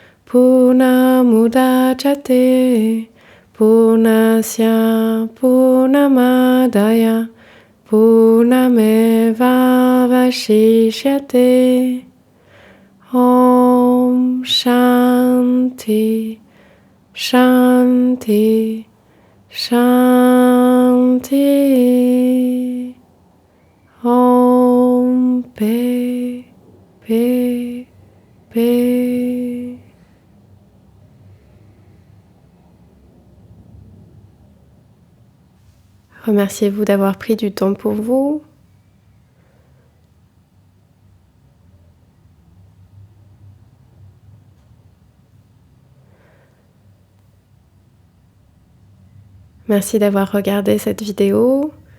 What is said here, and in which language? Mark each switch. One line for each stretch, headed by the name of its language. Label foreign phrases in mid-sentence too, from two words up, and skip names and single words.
Sanskrit: पूर्णमुदच्यते पूर्णस्य पूर्णमादाय पूर्णमेव अवशिष्यते. ॐ शान्तिः शान्तिः शान्तिः.
French: Om Paix, Paix, Paix. Remerciez-vous d'avoir pris du temps pour vous. Merci d'avoir regardé cette vidéo.